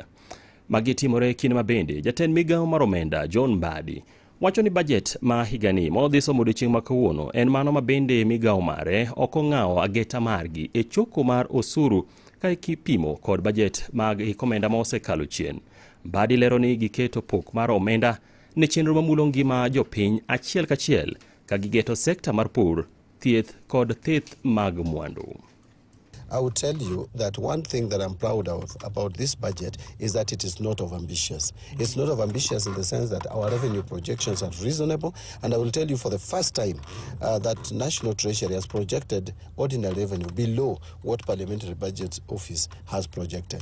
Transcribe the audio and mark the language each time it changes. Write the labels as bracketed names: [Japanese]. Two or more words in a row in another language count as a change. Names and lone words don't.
[Luo (Kenya and Tanzania)] Magi timore kinde mabende jatend migao mar omenda John Mbadi wacho ni budget ma higani modhi somo odiochieng' ma kawuono en mano ma bende migao mare ok ong'awo ageta margi e choko mar osuru ka ikipimo kod budget mag omenda ma osekalo chien. Mbadi lero ni giketo pok mar omenda ne chenro mamulo ngima jopiny achiel kachiel, ka gigeto sekta mar pur, thieth kod thith mag mwandu. [English] I will tell you that one thing that I'm proud of about this budget is that it is not overambitious. It's not overambitious in the sense that our revenue projections are reasonable, and I will tell you for the first time that National Treasury has projected ordinary revenue below what Parliamentary Budget Office has projected.